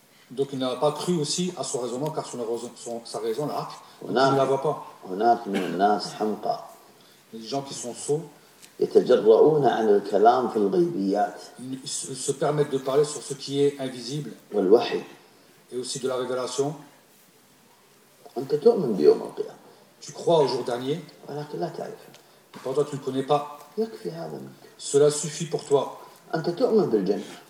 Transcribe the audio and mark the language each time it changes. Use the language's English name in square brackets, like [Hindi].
[French] Donc il n'a pas cru aussi à son raisonnement, car sa raison, l'arc, il ne la voit pas. Les gens qui sont sots, [Arabic] يتجرؤون عن الكلام في الغيبيات. [French] se permettre de parler sur ce qui est invisible. [Arabic] والوحي. [French] et aussi de la révélation. [Arabic] أنت تؤمن بيوم القيامة. [French] tu crois au jour dernier. [Arabic] ولكن لا تعرف. [French] pourtant tu ne connais pas. [Arabic] يكفي هذا منك. [French] cela suffit pour toi. [Arabic] أنت تؤمن بالجنة.